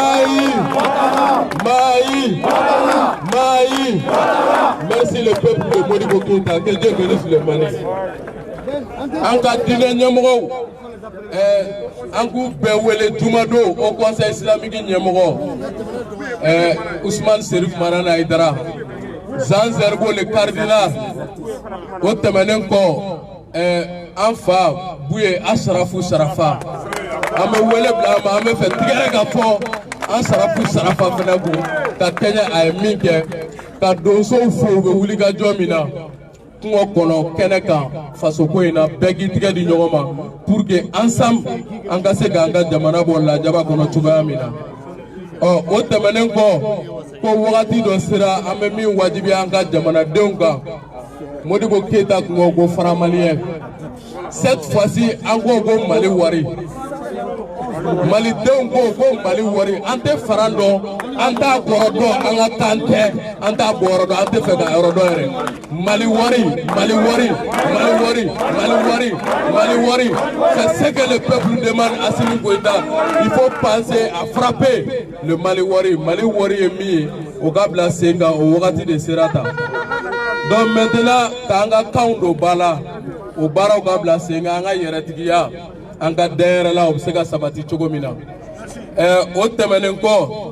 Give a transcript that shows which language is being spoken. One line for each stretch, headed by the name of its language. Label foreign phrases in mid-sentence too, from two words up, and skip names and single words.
Bambara: Mayi
French: merci le peuple de Modibo Keïta que Dieu bénisse le Mali
Bambara: an ka diinɛ ɲɛmɔgɔw an k'u bɛɛ wele jumadon
French: au conseil islamique
Bambara: ɲɛmɔgɔ Ousmane Serif Marana Aïdara Jean Zerbo
French: le cardinal
Bambara: o tɛmɛnen kɔ an fa Buye Asharafu Sarafa an bɛ wele bila an ma an bɛ fɛ tigɛrɛ ka fɔ an Sarafu Sarafa fɛnɛ kun ka kɛɲɛ a ye min kɛ ka donsow fo u bɛ wuli ka jɔ min na kungo kɔnɔ kɛnɛ kan faso ko in na bɛɛ k'i tigɛ di ɲɔgɔn ma
French: pour que ensemble
Bambara: an ka se k'an ka jamana bɔ lajaba kɔnɔ cogoya min na o tɛmɛnen kɔ ko wagati dɔ sera an bɛ min wajibiya an ka jamanadenw kan Modibo Keïta kun ko ko
French: franc malien cette fois-ci
Bambara: an ko ko Mali wari malidenw ko Mali wari an tɛ fara dɔn an t'a kɔrɔ dɔn an ka kan tɛ an t'a bɔrɔ dɔn an tɛ fɛ ka yɔrɔ dɔn yɛrɛ Mali wari
French: c'est ce que le peuple demande à Assimi Goïta il faut penser à frapper le Mali
Bambara: wari ye min ye o ka bila sen kan o wagati de sera tan
French: donc maintenant
Bambara: k'an ka kanw don ba la o baaraw ka bila sen kan an ka yɛrɛtigiya an ka da yɛrɛ la o bɛ se ka sabati cogo min na o tɛmɛnen kɔ